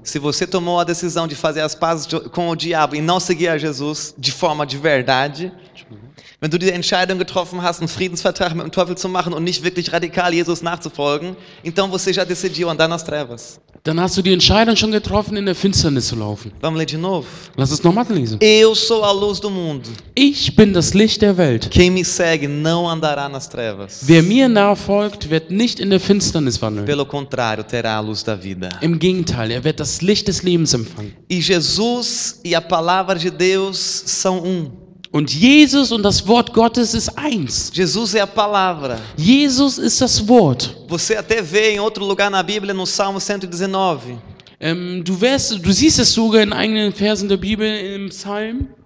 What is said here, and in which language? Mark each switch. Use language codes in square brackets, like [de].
[pt] Se você tomou a decisão de fazer as pazes com o diabo e não seguir a Jesus de forma de verdade, [de] wenn du die Entscheidung getroffen hast, einen Friedensvertrag mit dem Teufel zu machen und nicht wirklich radikal Jesus nachzufolgen, [pt] então você já decidiu andar nas trevas. [de] Dann hast du die Entscheidung schon getroffen, in der Finsternis zu laufen. [pt] Vamos ler de novo? [de] Lass es nochmal lesen. [pt] Eu sou a luz do mundo. [de] Ich bin das Licht der Welt. [pt] Quem me segue não andará nas trevas. [de] Wer mir nachfolgt, wird nicht in der Finsternis wandeln. [pt] Pelo contrário, terá a luz da vida. [de] Im Gegenteil, er wird das Licht des Lebens empfangen. [pt] E Jesus e a palavra de Deus são um. [de] Und Jesus und das Wort Gottes ist eins. [pt] Jesus é a palavra. [de] Jesus ist das Wort. [pt] Você até vê em outro lugar na Bíblia, no Salmo 119. [de] Du siehst es sogar in eigenen Versen der Bibel im Psalm